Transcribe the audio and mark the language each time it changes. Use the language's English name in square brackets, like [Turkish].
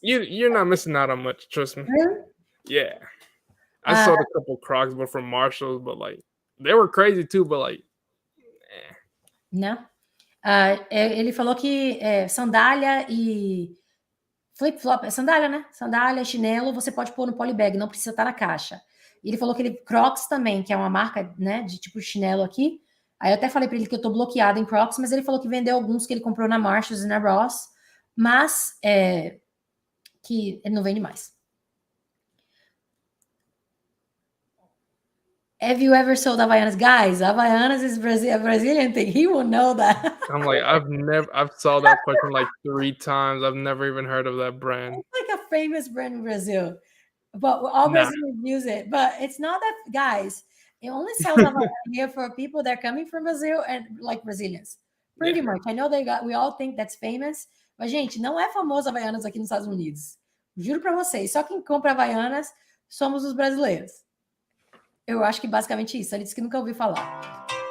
[English] You're not missing out on much, trust me. Really? Yeah. I sold a couple Crocs, but from Marshalls, but like they were crazy too, but like [Portuguese] Não. Ele falou que sandália e flip-flop, é sandália, né? Sandália, chinelo, você pode pôr no polybag, não precisa estar na caixa. E ele falou que ele, Crocs também, que é uma marca, né, de tipo chinelo aqui. Aí eu até falei para ele que eu tô bloqueada em Crocs, mas ele falou que vendeu alguns que ele comprou na Marshalls e na Ross, mas que ele não vende mais. [English] Have you ever sold Havaianas? Guys, Havaianas is a Brazilian thing. He will know that. I'm like, I've saw that question like 3 times. I've never even heard of that brand. It's like a famous brand in Brazil. But all Brazilians use it. But it's not that, guys, it only sells here for people that are coming from Brazil and like Brazilians. Pretty much. I know we all think that's famous. [Portuguese] Mas, gente, não é famoso Havaianas aqui nos Estados Unidos. Juro pra vocês. Só quem compra Havaianas somos os brasileiros. Eu acho que basicamente isso. Ele disse que nunca ouviu falar.